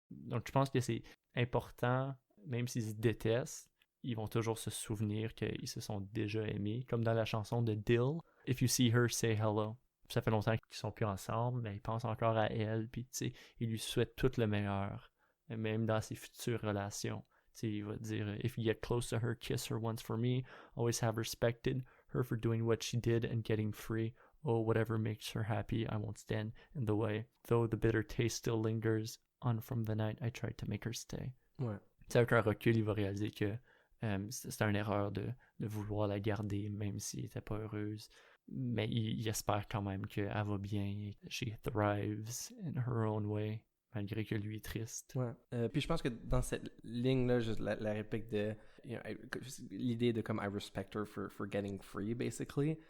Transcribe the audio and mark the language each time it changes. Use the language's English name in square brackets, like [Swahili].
[French] Donc, je pense que c'est important, même s'ils se détestent, ils vont toujours se souvenir qu'ils se sont déjà aimés, comme dans la chanson de Dill, [English] If you see her, say hello. [French] Puis ça fait longtemps qu'ils sont plus ensemble, mais il pense encore à elle, puis tu sais, il lui souhaite tout le meilleur, même dans ses futures relations. Tu sais, il va dire, [English] if you get close to her, kiss her once for me, always have respected her for doing what she did and getting free. Oh, whatever makes her happy, I won't stand in the way. Though the bitter taste still lingers on from the night I tried to make her stay. [French] Ouais. Tu sais, avec un recul, il va réaliser que c'était une erreur de vouloir la garder, même s'il n'était pas heureuse. Mais il espère quand même qu'elle va bien. [English] She thrives in her own way, [French] malgré que lui est triste. Ouais. Puis je pense que dans cette ligne-là, juste la réplique de l'idée de comme [English] I respect her for getting free, [French] basically.